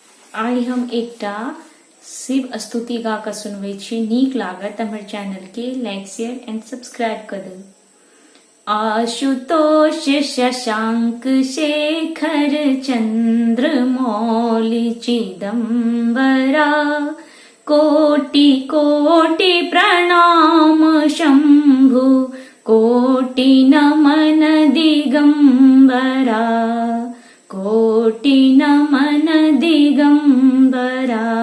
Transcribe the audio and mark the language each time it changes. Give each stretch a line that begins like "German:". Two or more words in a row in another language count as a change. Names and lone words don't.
Maithili: आई हम एकटा शिव स्तुति गा के सुनवे छी। नीक लागत हमर चैनल के
English: like share and subscribe
Maithili: कर दो।
Sanskrit: आशुतोष शशांक शेखर चंद्र मौलि चिदंबरा कोटि कोटि प्रणाम शंभु कोटि नमन दिगंबरा कोटि नमन दिगंबरा